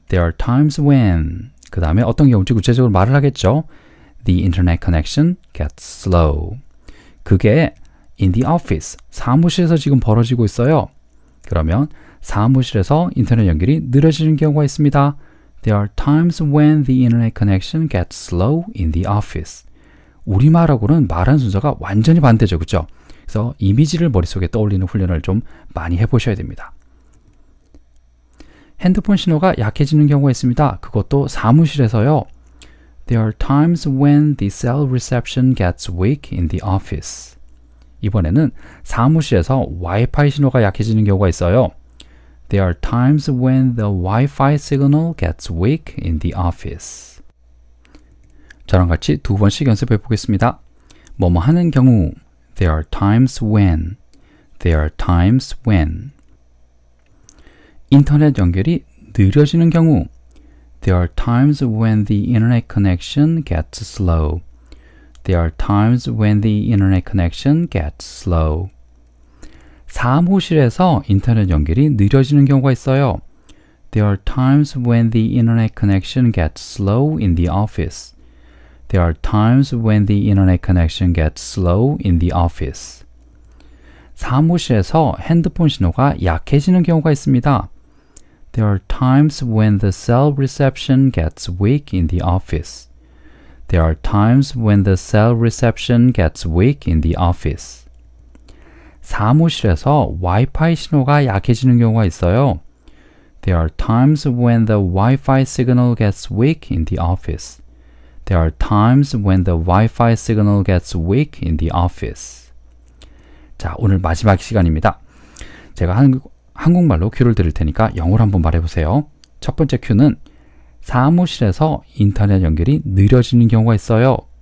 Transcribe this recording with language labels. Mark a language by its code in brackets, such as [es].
[en] There are times when [ko] 그 다음에 어떤 경우인지 구체적으로 말을 하겠죠. [en] The internet connection gets slow. [ko] 그게 [en] in the office, [ko] 사무실에서 지금 벌어지고 있어요. 그러면 사무실에서 인터넷 연결이 느려지는 경우가 있습니다. [en] There are times when the internet connection gets slow in the office. [ko] 우리말하고는 말하는 순서가 완전히 반대죠. 그렇죠? 그래서 이미지를 머릿속에 떠올리는 훈련을 좀 많이 해보셔야 됩니다. 핸드폰 신호가 약해지는 경우가 있습니다. 그것도 사무실에서요. [en] There are times when the cell reception gets weak in the office. [ko] 이번에는 사무실에서 와이파이 신호가 약해지는 경우가 있어요. [en] There are times when the Wi-Fi signal gets weak in the office. [ko] 저랑 같이 두 번씩 연습해 보겠습니다. 뭐뭐 하는 경우 [en] There are times when. There are times when. [ko] 인터넷 연결이 느려지는 경우 [en] There are times when the internet connection gets slow. There are times when the internet connection gets slow. [ko] 사무실에서 인터넷 연결이 느려지는 경우가 있어요. [en] There are times when the internet connection gets slow in the office. There are times when the internet connection gets slow in the office. [ko] 사무실에서 핸드폰 신호가 약해지는 경우가 있습니다. [en] There are times when the cell reception gets weak in the office. There are times when the cell reception gets weak in the office. [ko] 사무실에서 와이파이 신호가 약해지는 경우가 있어요. [en] There are times when the Wi-Fi signal gets weak in the office. There are times when the Wi-Fi signal gets weak in the office. [ko] 자, 오늘 마지막 시간입니다. 제가 한국말로 큐를 드릴 테니까 영어로 한번 말해보세요. 첫 번째 큐는 사무실에서 인터넷 연결이 느려지는 경우가 있어요.